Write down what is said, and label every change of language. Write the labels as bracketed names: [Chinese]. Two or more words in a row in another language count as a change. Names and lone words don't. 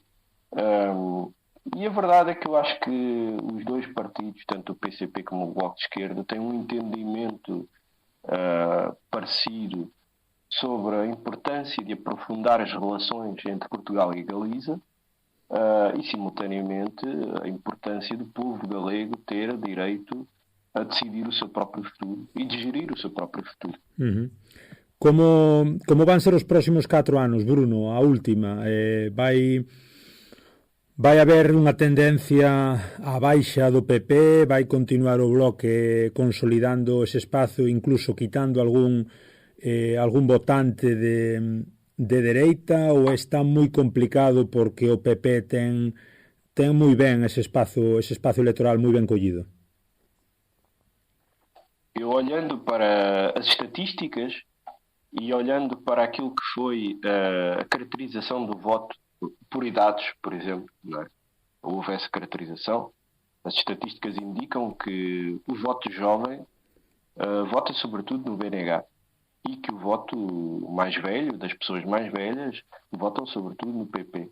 [Portuguese] E a verdade é que eu acho que os dois partidos, tanto o PCP como o Bloco de Esquerda, têm um entendimento parecido sobre a importância de aprofundar as relações entre Portugal e Galiza e, simultaneamente, a importância do povo galego ter direito a decidir o seu próprio futuro e de gerir o seu próprio futuro. Uhum. [Galician] Como van ser os próximos 4 anos, Bruno? A última, vai haber unha tendencia á baixa do PP, vai continuar o Bloque consolidando ese espazo, incluso quitando algún votante de dereita, ou está moi complicado porque o PP ten moi ben ese espazo electoral moi ben collido? [Portuguese] Eu, olhando para as estatísticas e olhando para aquilo que foi a caracterização do voto por idades, por exemplo, não é? Houve essa caracterização. As estatísticas indicam que o voto jovem vota sobretudo no BNG e que o voto mais velho, das pessoas mais velhas, votam sobretudo no PP.